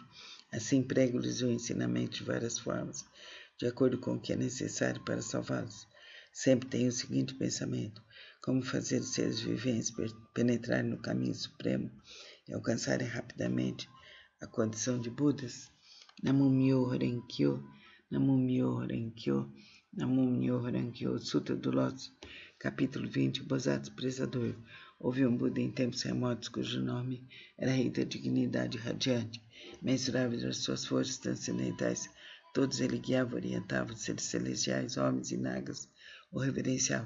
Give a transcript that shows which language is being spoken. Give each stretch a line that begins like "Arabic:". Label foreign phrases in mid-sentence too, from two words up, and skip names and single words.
Portuguese: Assim prego-lhes o ensinamento de várias formas, de acordo com o que é necessário para salvá-los. Sempre tenho o seguinte pensamento: como fazer os seres viventes penetrarem no caminho supremo e alcançarem rapidamente a condição de Budas?
Japanese: 南無妙法蓮華経、南無妙法蓮華経、南無妙法蓮華経.
Portuguese: Sutra do Lótus, capítulo 20, o Bodhisattva Prezador. Houve um Buda em tempos remotos cujo nome era Rei da Dignidade Radiante. Mensuráveis as suas forças transcendentais, todos ele guiava, orientava os seres celestiais, homens e nagas, o reverenciavam.